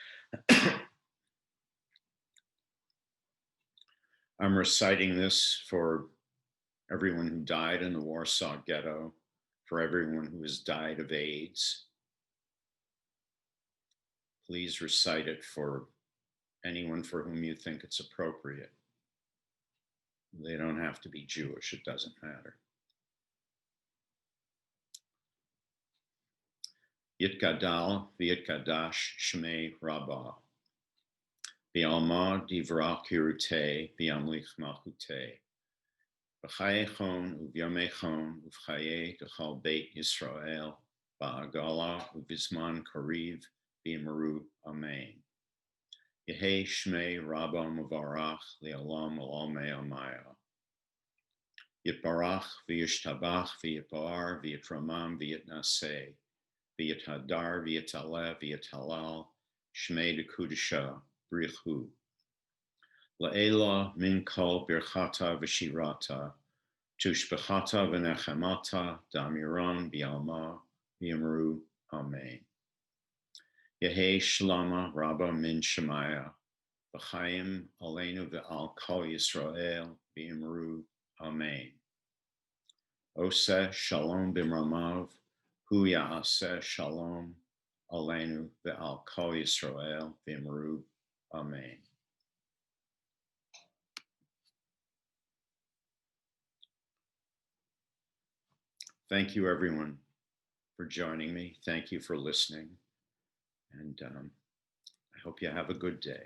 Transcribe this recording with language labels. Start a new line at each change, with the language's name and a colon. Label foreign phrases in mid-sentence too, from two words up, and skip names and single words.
English: I'm reciting this for everyone who died in the Warsaw Ghetto, for everyone who has died of AIDS. Please recite it for anyone for whom you think it's appropriate. They don't have to be Jewish, it doesn't matter.
Aramaic: יתגדל ויתקדש שמה רבא. בעלמא די ברא כרעותה וימליך מלכותה. בחייכון וביומיכון ובחיי דכל בית ישראל בעגלא ובזמן קריב ואמרו אמן. יהא שמה רבא מברך לעלם עלמי עלמיא. יתברך וישתבח ויתפאר ויתרומם ויתנשא. ויתהדר ויתעלה ויתהלל שמה דקודשא בריך הוא. לעלא מן כל ברכתא ושירתא תשבחתא ונחמתא דאמירן בעלמא ואמרו אמן. יהא שלמא רבא מן שמיא
Hebrew: וחיים עלינו ועל כל ישראל
Aramaic: ואמרו אמן.
Hebrew: עושה שלום במרומיו הוא יעשה שלום עלינו ועל כל ישראל
Aramaic: ואמרו אמן.
English: Thank you, everyone, for joining me. Thank you for listening. And I hope you have a good day.